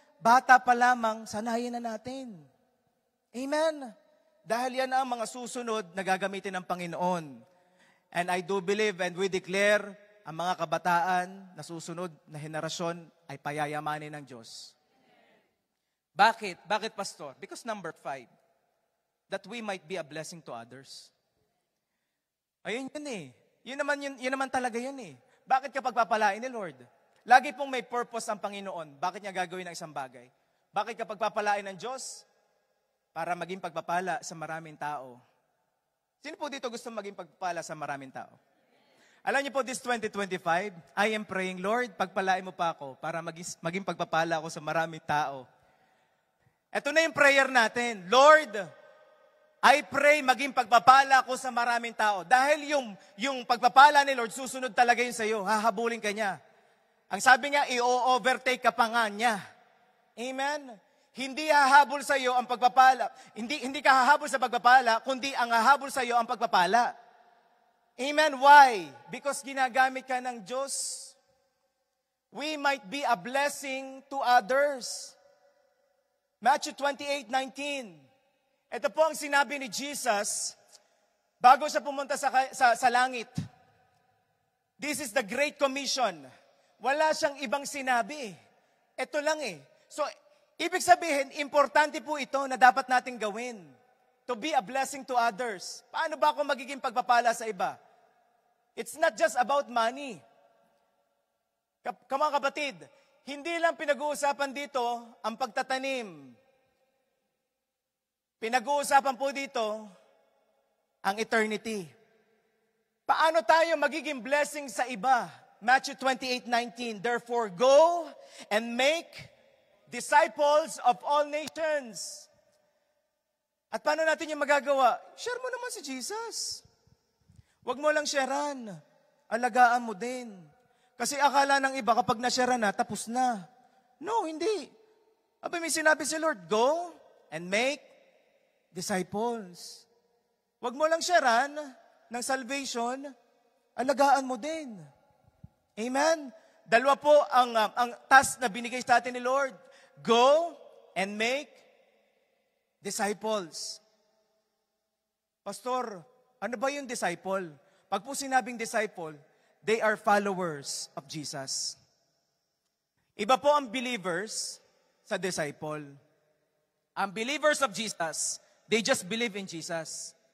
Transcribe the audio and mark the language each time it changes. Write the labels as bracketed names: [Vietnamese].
[Filipino] Bata pa lamang, sanayin na natin. Amen? Dahil yan ang mga susunod na gagamitin ng Panginoon. [English] And I do believe and we declare, [Filipino] ang mga kabataan na susunod na henerasyon ay payayamanin ng Diyos. Bakit? Bakit, Pastor? [English] Because number 5, that we might be a blessing to others. [Filipino] Ayun yun Yun naman talaga yun Bakit kapag papalain ni Lord? Lagi pong may purpose ang Panginoon. Bakit niya gagawin ang isang bagay? Bakit kapag papalain ng Diyos? Para maging pagpapala sa maraming tao. Sino po dito gusto maging pagpapala sa maraming tao? Alam niyo po, [English] this 2025, I am praying, [Filipino] Lord, pagpalain mo pa ako para maging pagpapala ako sa maraming tao. Ito na yung prayer natin. Lord, [English] I pray [Filipino] maging pagpapala ko sa maraming tao. Dahil yung pagpapala ni Lord, susunod talaga yun sa iyo. Hahabulin ka niya. Ang sabi niya, i-overtake ka pa nga niya. Amen? Hindi hahabol sa iyo ang pagpapala. Hindi ka hahabol sa pagpapala, kundi ang hahabol sa iyo ang pagpapala. Amen? [English] Why? Because [Filipino] ginagamit ka ng Diyos. [English] We might be a blessing to others. Matthew 28:19. [Filipino] Ito po ang sinabi ni Jesus bago siya pumunta sa langit. [English] This is the Great Commission. [Filipino] Wala siyang ibang sinabi. Ito lang So, ibig sabihin, importante po ito na dapat nating gawin. [English] To be a blessing to others. [Filipino] Paano ba ako magiging pagpapala sa iba? [English] It's not just about money. [Filipino] Mga kapatid, hindi lang pinag-uusapan dito ang pagtatanim Pinag-uusapan po dito ang eternity. Paano tayo magiging blessing sa iba? [English] Matthew 28:19, therefore go and make disciples of all nations. [Filipino] At paano natin yung magagawa? Share mo naman si Jesus. Huwag mo lang sharean. Alagaan mo din. Kasi akala ng iba kapag na-sharean na, tapos na. No, hindi. Abay, may sinabi si Lord, [English] go and make disciples. [Filipino] Huwag mo lang sharean ng salvation, alagaan mo din. Amen? Dalawa po ang task na binigay sa atin ni Lord. [English] Go and make disciples. [Filipino] Pastor, ano ba yung disciple? Pag po sinabing [English] disciple, they are followers of Jesus. [Filipino] Iba po ang believers sa disciple. [English] Ang believers of Jesus, they just believe in Jesus.